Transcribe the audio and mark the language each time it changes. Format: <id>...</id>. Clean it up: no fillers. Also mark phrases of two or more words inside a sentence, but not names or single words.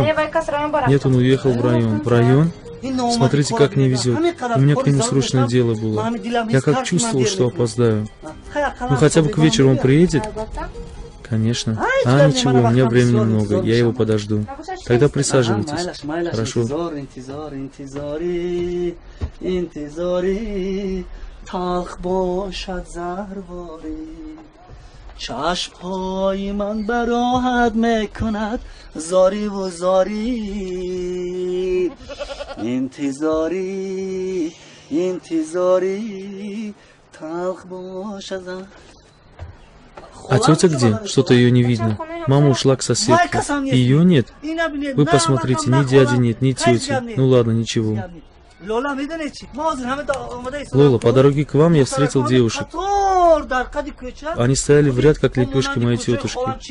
<ru>Нет, он уехал в район. В район? Смотрите, как не везет. У меня к нему срочное дело было. Я как чувствовал, что опоздаю. Ну, хотя бы к вечеру он приедет? Конечно. А, ничего, у меня времени много, я его подожду. Тогда присаживайтесь. Хорошо.</ru> <fa>چشم‌های من براحت میکند زاری و زاری انتظاری انتظاری تلخ باشد.</fa> <ru>А тетя где? Что-то ее не видно. Мама ушла к соседке. Ее нет? Вы посмотрите, ни дяди нет, ни тети. Ну ладно, ничего. Лола, по дороге к вам я встретил девушек. Они стояли в ряд, как лепешки моей тетушки.</ru>